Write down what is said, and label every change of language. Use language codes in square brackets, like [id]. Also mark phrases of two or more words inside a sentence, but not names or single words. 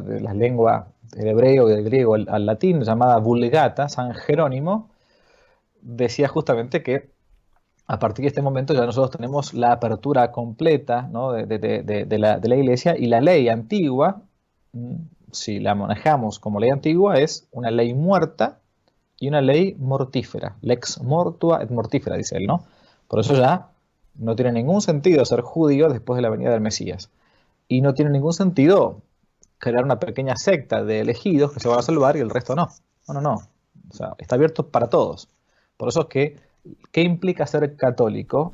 [es] De las lenguas del hebreo y del griego al latín, llamada Vulgata, San Jerónimo, decía justamente que a partir de este momento ya nosotros tenemos la apertura completa, ¿no? de la iglesia, y la ley antigua, si la manejamos como ley antigua, es una ley muerta y una ley mortífera. [la] Lex mortua et mortífera, [es] dice él, ¿no? Por eso ya no tiene ningún sentido ser judío después de la venida del Mesías. Y no tiene ningún sentido crear una pequeña secta de elegidos que se van a salvar y el resto no. No, no, no. O sea, está abierto para todos. Por eso es que, ¿qué implica ser católico?